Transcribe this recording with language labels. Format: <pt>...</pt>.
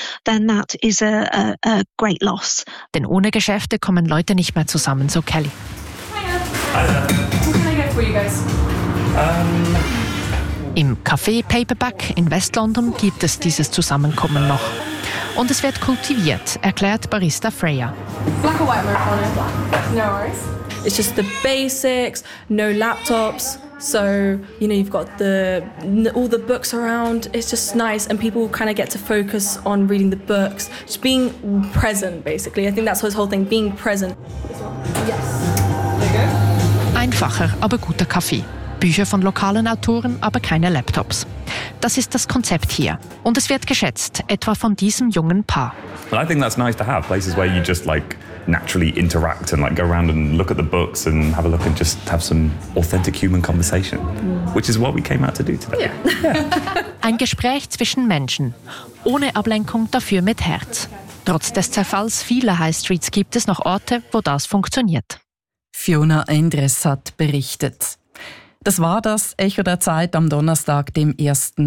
<de>Denn ohne Geschäfte kommen Leute nicht mehr zusammen, so Kelly. Im Café Paperback in West London gibt es dieses Zusammenkommen noch. Und es wird kultiviert, erklärt Barista Freya.</de> <en>Black or white marijuana? No worries. It's just the basics, no laptops. So, you know, you've got all the books around. It's just nice and people kind of get to focus on reading the books. Just being present, basically. I think that's his whole thing, being present. Yes. There you go.</en> <de>Einfacher, aber guter Kaffee. Bücher von lokalen Autoren, aber keine Laptops. Das ist das Konzept hier. Und es wird geschätzt, etwa von diesem jungen Paar.</de> <en>Well, I think that's nice to have, places where you just like naturally interact and like go around and look at the books and have a look and just have some authentic human conversation. Which is what we came out to do today. Yeah.</en> <de>Ein Gespräch zwischen Menschen. Ohne Ablenkung, dafür mit Herz. Trotz des Zerfalls vieler High Streets gibt es noch Orte, wo das funktioniert. Fiona Endres hat berichtet. Das war das Echo der Zeit am Donnerstag, dem 1.</de>